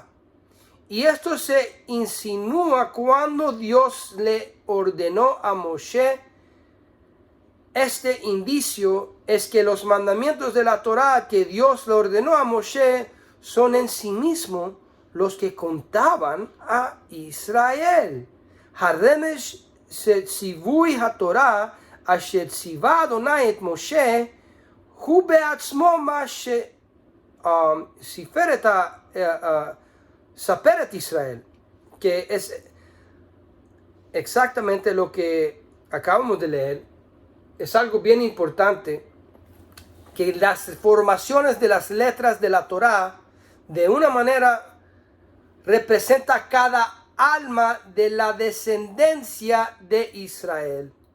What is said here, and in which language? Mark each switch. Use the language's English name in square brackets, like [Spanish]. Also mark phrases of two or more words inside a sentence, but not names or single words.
[Spanish] Y esto se insinúa cuando Dios le ordenó a Moshe. Este indicio es que los mandamientos de la Torá que Dios le ordenó a Moshe son en sí mismos los que contaban a Israel. [Hebrew] Haremesh ציווי התורה אשר ציווה אדוני את משה הוא בעצמו מה ספר את ישראל, [Spanish] que es exactamente lo que acabamos de leer. Es algo bien importante que las formaciones de las letras de la Torá de una manera representa cada alma de la descendencia de Israel.